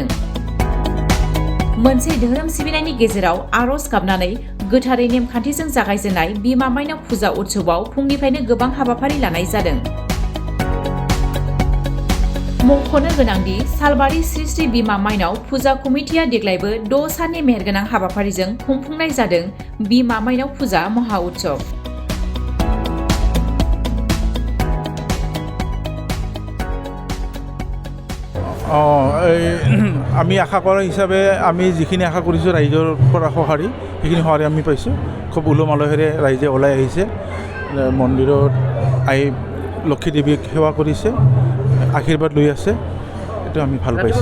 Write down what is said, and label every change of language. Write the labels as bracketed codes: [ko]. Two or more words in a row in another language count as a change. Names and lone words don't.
[brx] मोनसे धोरोम सिबिनायनि गेजेराव आरज गाबनानै गोथारै नेमखान्थिजों जागायजेननाय बिमा माइनाव फुजा उत्सवआव फुंनिफ्रायनो गोबां हाबाफारि लानाय जादों। मख'नो गोनांदि सालबारि श्री श्री बिमा माइनाव फुजा कमिटिया देग्लायबो 6 साननि मेहेरगोनां हाबाफारिजों खुंफुंनाय जादों बिमा माइनाव फुजा महा उत्सव। [as] আমি আশা কৰা হিচাপে আমি যিখিনি আশা কৰিছোঁ ৰাইজৰ পৰা সঁহাৰি সেইখিনি সঁহাৰি আমি পাইছোঁ। খুব উলহ মালহেৰে ৰাইজে ওলাই আহিছে, মন্দিৰত আহি লক্ষী দেৱীক সেৱা কৰিছে, আশীৰ্বাদ লৈ আছে, এইটো আমি ভাল পাইছোঁ।